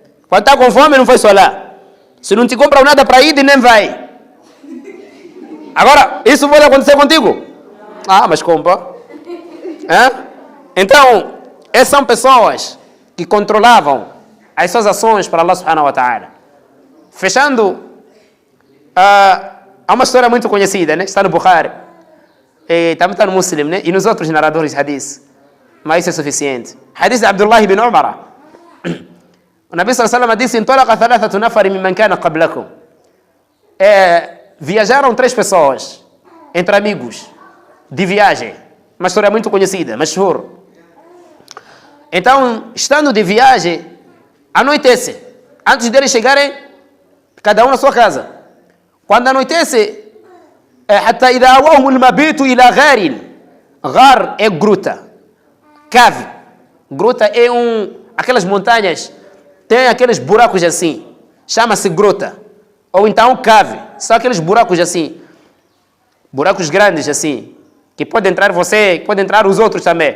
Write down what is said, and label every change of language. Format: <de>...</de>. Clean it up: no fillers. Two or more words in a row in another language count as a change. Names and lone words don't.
<pt>Quando está com fome não foi só lá. Se não te compram nada para ir, nem vai. Agora, isso pode acontecer contigo? Mas compra. Então, essas são pessoas que controlavam as suas ações para Allah</pt> <ar>سبحانه وتعالى.</ar> <pt>Fechando, há uma história muito conhecida, né? Está no Bukhari, também está no Muslim, né? E nos outros narradores de hadith. Mas isso é suficiente. Hadith de Abdullah ibn Umar. O Nabi</pt> <ar>صلى الله عليه وسلم</ar> <pt>disse:</pt> <ar>"انطلق ثلاثة نفر ممن كان قبلكم."</ar> <pt>Viajaram 3 pessoas entre amigos de viagem. Uma história muito conhecida, mashhur. Então, estando de viagem, anoitece. Antes deles chegarem, cada um na sua casa. Quando anoitece,</pt> <ar>حتى إذا أواهم المبيت إلى غار.</ar> <pt>Gar é gruta, cave. Gruta é aquelas montanhas, tem aqueles buracos assim, chama-se gruta. Ou então cave, são aqueles buracos assim, buracos grandes assim, que pode entrar você, pode entrar os outros também.</pt>